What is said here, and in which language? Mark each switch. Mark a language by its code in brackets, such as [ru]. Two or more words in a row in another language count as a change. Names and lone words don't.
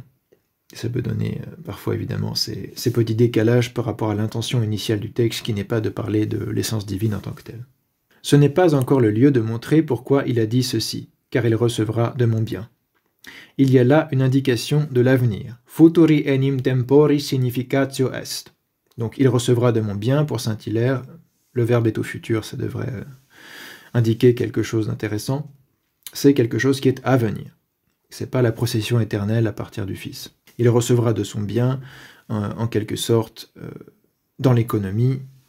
[fr] Ça peut donner parfois évidemment ces petits décalages par rapport à l'intention initiale du texte qui n'est pas de parler de l'essence divine en tant que telle. Ce n'est pas encore le lieu de montrer pourquoi il a dit ceci, car il recevra de mon bien. Il y a là une indication de l'avenir. [la] Futuri enim tempori significatio est. [fr] Donc il recevra de mon bien pour Saint-Hilaire. Le verbe est au futur, ça devrait indiquer quelque chose d'intéressant. C'est quelque chose qui est à venir. C'est pas la procession éternelle à partir du Fils. Il recevra de son bien, en quelque sorte, dans l'économie.